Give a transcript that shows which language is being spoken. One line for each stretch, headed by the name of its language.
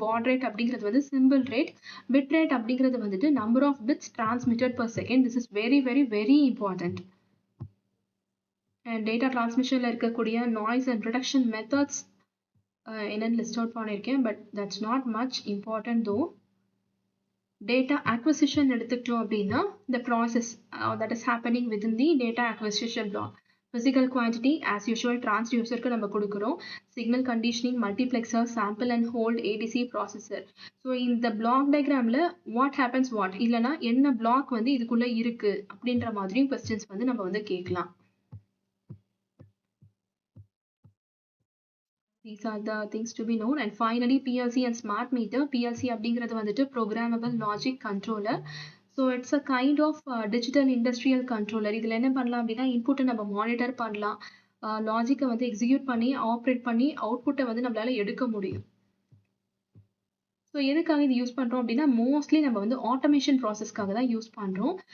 English: Baud rate அப்படிங்கிறது வந்து symbol rate, bit rate அப்படிங்கிறது வந்துட்டு number of bits transmitted per second. This is very very very important. And data டிரான்ஸ்மிஷனில் இருக்கக்கூடிய noise and reduction methods என்னென்னு list out பண்ணியிருக்கேன். But that's not much important though. Data acquisition
Tamil: எடுத்துக்கிட்டோம் அப்படின்னா
English: the process that is happening within the data acquisition block. Physical quantity as usual transducerக்கு
Tamil: நம்ம கொடுக்குறோம்.
English: Signal conditioning, multiplexer, sample and hold, ADC processor.
Tamil: So இந்த block diagramல
English: what happens what
Tamil: இல்லைனா என்ன block வந்து இதுக்குள்ள இருக்கு அப்படின்ற மாதிரி questions வந்து நம்ம வந்து கேட்கலாம்.
English: These are the things to be known. And finally PLC and smart meter. PLC அப்படிங்கிறது வந்துட்டு programmable logic controller. So it's a kind of digital industrial controller.
Tamil: இதில் என்ன பண்ணலாம் அப்படின்னா இன்புட்டை நம்ம மானிட்டர் பண்ணலாம், லாஜிக்கை வந்து எக்ஸிக்யூட் பண்ணி ஆப்ரேட் பண்ணி அவுட்புட்டை வந்து நம்மளால எடுக்க முடியும். ஸோ எதுக்காக இது யூஸ் பண்ணுறோம் அப்படின்னா மோஸ்ட்லி நம்ம வந்து ஆட்டோமேஷன் ப்ராசஸ்க்காக தான் யூஸ் பண்ணுறோம்.